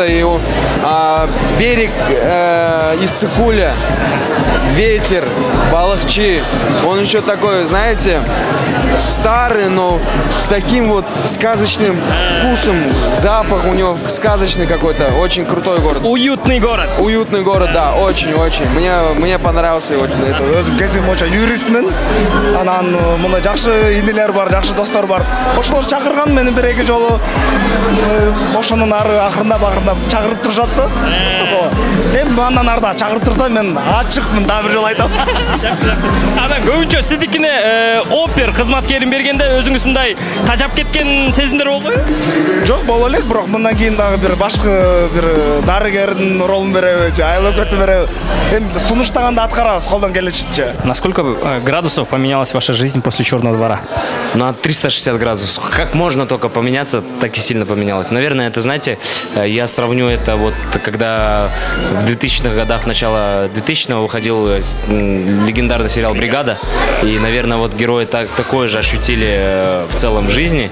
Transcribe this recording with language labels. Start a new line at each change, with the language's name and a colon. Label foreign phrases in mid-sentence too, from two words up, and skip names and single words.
Russian: И, берег Иссыкуля, ветер, Балыкчы, он еще такой, знаете, старый, но с таким вот сказочным вкусом, запах у него сказочный какой-то, очень крутой город. Уютный город. Уютный город, да, очень-очень. Мне понравился очень.
Kazakh: Өзім кезім бойынша юристмін.
Kyrgyz: Анан мында жакшы инелер бар, жакшы достор бар. Ошолор чакырган мени бир-эки жолу. Ошонун акырындап чакырып турушат да. Эми андан арда чакырып турса мен ачыкмын, дагы бир жолу айтам. Анан көбүнчө сиздикине опер кызматкерин бергенде өзүңүз мындай тажап кеткен сезимдер болбойбу? Жок, боло элек, бирок мындан кийин дагы бир башкы бир дарыгердин ролун береби, же айыл өкмөтү береби. Эми сунуштаганда аткарабыз колдон келишинче.
Russian: Насколько градусов поменялась ваша жизнь после Черного двора? На 360 градусов. Как можно только поменяться, так и сильно поменялось. Наверное, это, знаете, я сравню это вот, когда в 2000-х годах, начало 2000-го выходил легендарный сериал «Бригада», и, наверное, вот герои такое же ощутили в целом в жизни.